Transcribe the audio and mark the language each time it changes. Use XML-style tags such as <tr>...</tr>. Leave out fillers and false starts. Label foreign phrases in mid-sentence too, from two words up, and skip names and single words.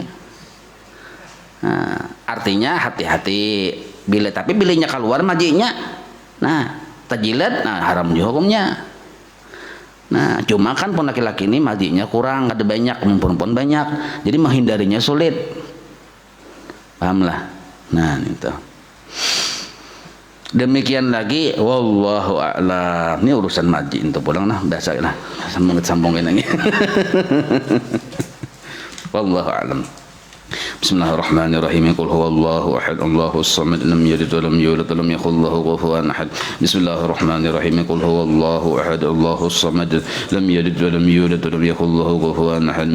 <bjn>Nah, artinya hati-hati tapi bilanya keluar majinya, nah tajilat, nah haram juga hukumnya. Nah cuma kan pun laki-laki ini majinya kurang, ada banyak, perempuan banyak, jadi menghindarinya sulit. Paham lah. Nah itu. Demikian lagi,</bjn> <ar>والله أعلم.</ar> <bjn>Ini urusan maji itu pulang nah, biasa lah. Sambungin lagi.</bjn> <ar>والله أعلم. بسم الله الرحمن الرحيم. قل هو الله أحد، الله الصمد، لم يلد ولم يولد ولم يكن له كفوا أحد. بسم الله الرحمن الرحيم. قل هو الله أحد، الله الصمد، لم يلد ولم يولد ولم يكن له كفوا أحد.</ar>